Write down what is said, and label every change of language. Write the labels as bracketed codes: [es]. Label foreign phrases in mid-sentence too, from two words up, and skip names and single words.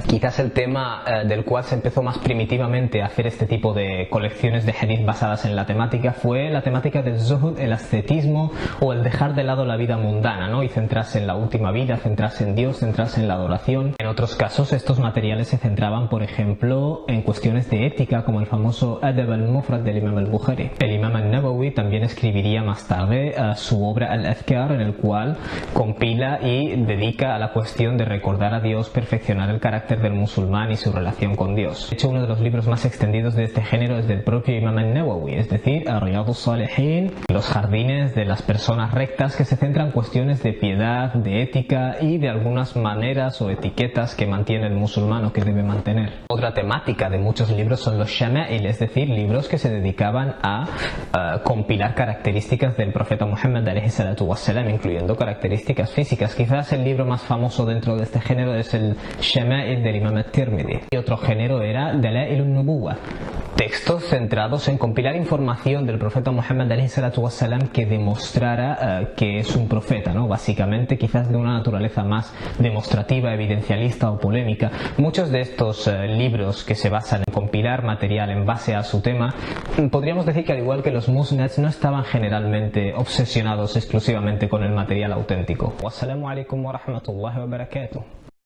[es] Quizás el tema del cual se empezó más primitivamente a hacer este tipo de colecciones de hadith basadas en la temática fue la temática del zuhud, el ascetismo o el dejar de lado la vida mundana, ¿no? Y centrarse en la última vida, centrarse en Dios, centrarse en la adoración. En otros casos estos materiales se centraban, por ejemplo, en cuestiones de ética, como el famoso Adab al-Mufrad del Imam al-Bukhari. El Imam al-Nawawi también escribiría más tarde su obra Al-Adhkar, en el cual compila y dedica a la cuestión de recordar a Dios, perfeccionar el carácter del musulmán y su relación con Dios. De hecho, uno de los libros más extendidos de este género es del propio Imam al-Nawawi, es decir, Riyadus Salihin, los jardines de las personas rectas, que se centran en cuestiones de piedad, de ética y de algunas maneras o etiquetas que mantiene el musulmán o que debe mantener. Otra temática de muchos libros son los Shama'il, es decir, libros que se dedicaban a compilar características del profeta Muhammad [ar] عليه الصلاة والسلام, [es] incluyendo características físicas. Quizás el libro más famoso dentro de este género es el Shama'il del Imam At-Tirmidhi. Y otro género era [ar] دلائل النبوة, [es] textos centrados en compilar información del profeta Muhammad [ar] عليه الصلاة والسلام [es] que demostrara que es un profeta, ¿no? Básicamente, quizás de una naturaleza más demostrativa, evidencialista o polémica. Muchos de estos libros que se basan en compilar material en base a su tema, podríamos decir que al igual que los musnads, no estaban generalmente obsesionados exclusivamente con el material auténtico. [ar] والسلام عليكم ورحمة الله وبركاته.